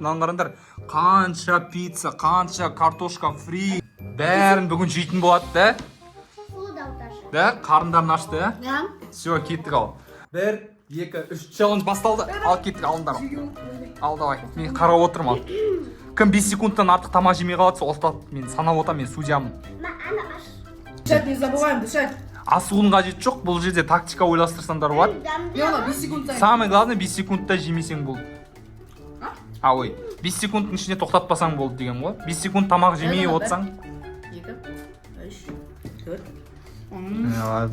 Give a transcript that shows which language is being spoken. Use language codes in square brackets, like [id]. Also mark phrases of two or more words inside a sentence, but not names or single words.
[kk] Мынаны қараңдар, қанша пицца, қанша картошка фри, бәрін бүгін жейтін болады, да? Да, қарындарын ашты, да? Все, кеттік ал. 1, 2, 3 челлендж басталды. Ал кеттік, алыңдар. Ал, давай. Мен қарап отырмын ал. Кім 5 секундтан артық тамақ жемей қалады, сол ұстады. Мен санап отам, мен судьямын. [ru] Дышать не забываем, дышать. [kk] Асығудың қажеті жоқ, бұл жерде тактика ойластырсаңдар болады. 5 секунд. [ru] Самый главный [kk] 5 секундта жемесең болды. Ой, 5 секундтың ішінде тоқтатпасаң болды деген ғой. 5 секунд тамақ жемей отсаң. 2, 3, 4.